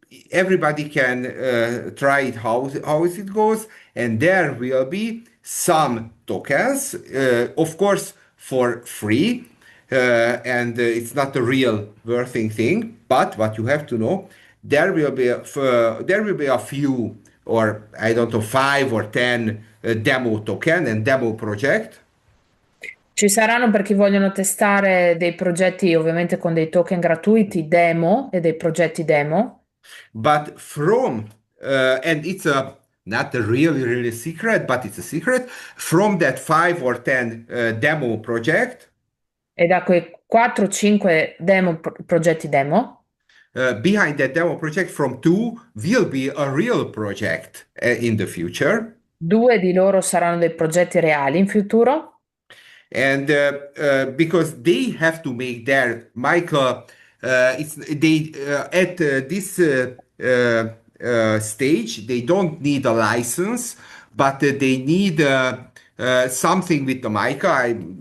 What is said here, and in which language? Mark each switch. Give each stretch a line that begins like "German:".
English: everybody can try it how it goes, and there will be some tokens, of course, for free, and it's not a real worthing thing. But what you have to know, there will be a few, or I don't know, 5 or 10 demo token and demo project.
Italian: Ci saranno per chi vogliono testare dei progetti ovviamente con dei token gratuiti demo e dei progetti demo.
English: But from and it's a not a really secret, but it's a secret from that 5 or 10 demo project.
Italian: E da quei 4-5 demo, progetti demo,
English: Behind that demo project, from two will be a real project in the future.
Italian: 2 di loro saranno dei progetti reali in futuro.
English: And because they have to make their Michael, it's they at this stage they don't need a license, but they need something with the mica.